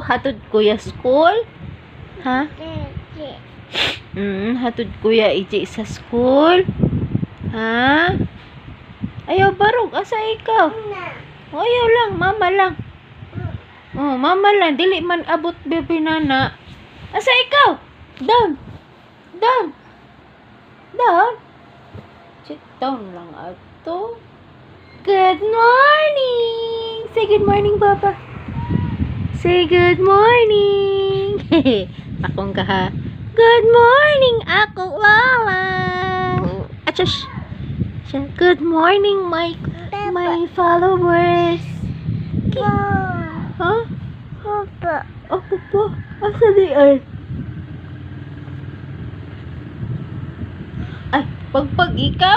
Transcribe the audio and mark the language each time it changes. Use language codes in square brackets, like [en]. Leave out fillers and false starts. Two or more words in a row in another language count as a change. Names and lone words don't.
[ceb] Hatod kuya school? Ha? Hatod kuya iji sa school? Ha? Ayaw barog, asa ikaw? Ayaw lang, mama lang. Oh, mama lang, dili man abot bebe nana. Asa ikaw? [en] Down. Down. Down. Sit down [ceb] lang ato. [en] Good morning. Say good morning, Papa. Say good morning. [ceb] Akong kaha. [en] Good morning, [ceb] ako Lala. Achush. [en] Good morning, my followers. Huh? [ceb] Papa. Oh, Papa. Asa di ay? Ay, pagpag ikaw?